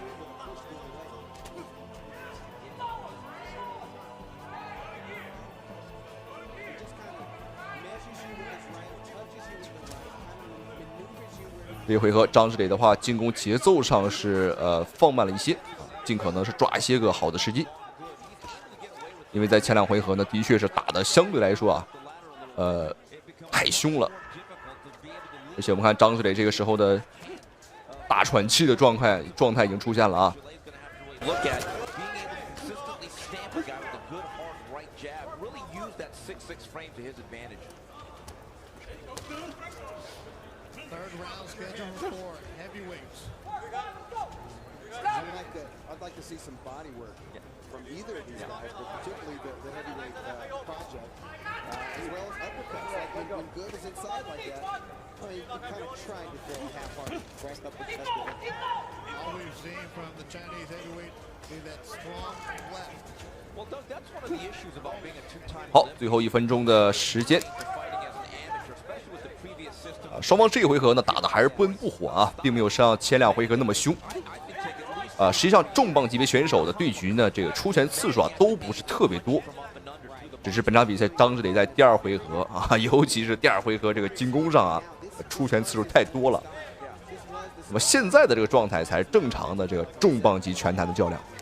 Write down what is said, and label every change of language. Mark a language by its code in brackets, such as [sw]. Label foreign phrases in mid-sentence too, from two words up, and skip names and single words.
[zh] 這一回合張志磊的話進攻節奏上是放慢了一些，盡可能是抓一些個好的時機。因為在前2回合呢，的確是打得相對來說啊太兇了，而且我們看張志磊這個時候的大喘氣的狀態已經出現了啊。 [en] Third round scheduled for heavyweights. I'd like to see some body work from either of these guys, but particularly the heavyweight project, as well as uppercuts. Like when Good is inside like that, I mean, you're kind of trying to throw a half-hearted breast uppercut. All we've seen from the Chinese heavyweight is that strong left. Well, Doug, that's one of the issues about being a two-time. [zh] 好，最後1分鐘的時間。雙方這一回合呢打得還是不溫不火啊，並沒有像前2回合那麼兇。實際上重磅級別選手的對局呢，這個出拳次數啊都不是特別多，只是本場比賽張志磊在第2回合啊，尤其是第2回合這個進攻上啊，出拳次數太多了。那麼現在的這個狀態才是正常的這個重磅級拳壇的較量。